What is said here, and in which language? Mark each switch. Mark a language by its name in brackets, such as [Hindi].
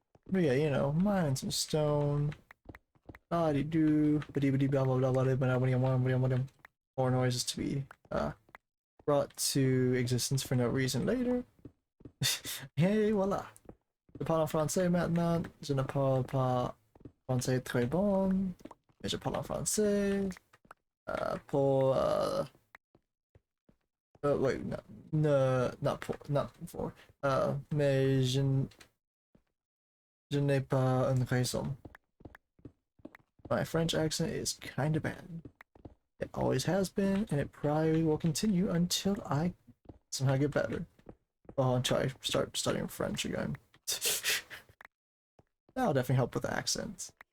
[English] But yeah, you know, mine some stone. Body do, bidi blah blah blah blah blah. More noises to be brought to existence for no reason later. [French] Hey, voilà. Je parle en français maintenant. Je ne parle pas français très bon, mais je parle en français. [English] Pour wait, no, no, not for. [French] Mais je n'ai pas une raison. [English] My French accent is kind of bad. It always has been, and it probably will continue until I somehow get better. Well, until I start studying French again. That'll definitely help with the accents.